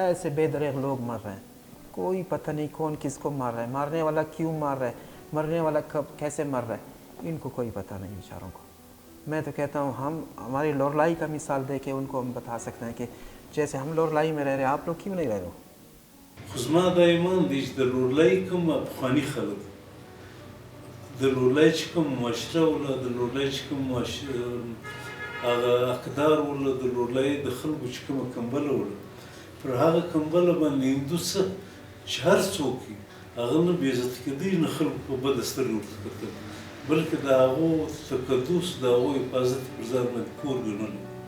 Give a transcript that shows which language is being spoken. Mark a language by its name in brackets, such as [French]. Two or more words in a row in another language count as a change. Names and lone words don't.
[Urdu] ایسے بے دریغ لوگ مر رہے ہیں، کوئی پتہ نہیں کون کس کو مار رہا ہے، مارنے والا کیوں مار رہا ہے، مرنے والا کب کیسے مر رہا ہے، ان کو کوئی پتہ نہیں بیچاروں کو۔ میں تو کہتا ہوں ہم ہماری لورلائی کا مثال دے کے ان کو ہم بتا سکتے ہیں کہ جیسے ہم لورلائی میں رہ رہے ہیں آپ لوگ کیوں نہیں رہ رہے ہو؟ [Pashto] خو زما دا ایمان دی چې د لورلائی کوم پخواني خلک د لورلائی چې کوم معاشره وله، د لورلائی چې کوم هغه اقدار وله، د لورلائی د خلکو چې کومه کمبله وله، پر هغه کمبله باندې هندو څه چې هر څوک وي هغه نه بې عزته کېدی، نه خلکو په بده سترګه ورته کتل، بلکې د هغو تقدس، د هغو حفاظت پر ځان باندې کور ګڼلی.